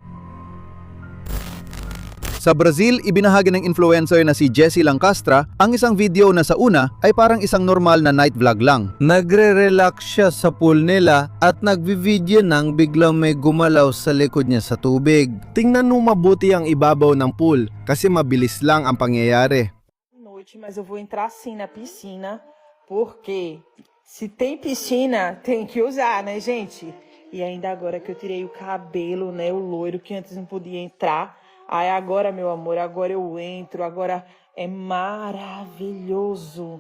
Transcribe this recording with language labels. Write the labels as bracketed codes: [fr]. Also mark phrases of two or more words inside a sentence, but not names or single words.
[tl] Sa Brazil, ibinahagi ng influencer na si Jessie Lancastra ang isang video na sa una ay parang isang normal na [en] night vlog [tl] lang. Nagre-relax siya sa pool nila at nagvi-video nang biglang may gumalaw sa likod niya sa tubig. Tingnan mo mabuti ang ibabaw ng pool kasi mabilis lang ang pangyayari. [pt] Noite, mas eu vou entrar sim na piscina, porque se tem piscina, tem que usar, né, gente? E ainda agora que eu tirei o cabelo, né, o loiro que antes não podia entrar. Aí agora, meu amor, agora eu entro, agora é maravilhoso.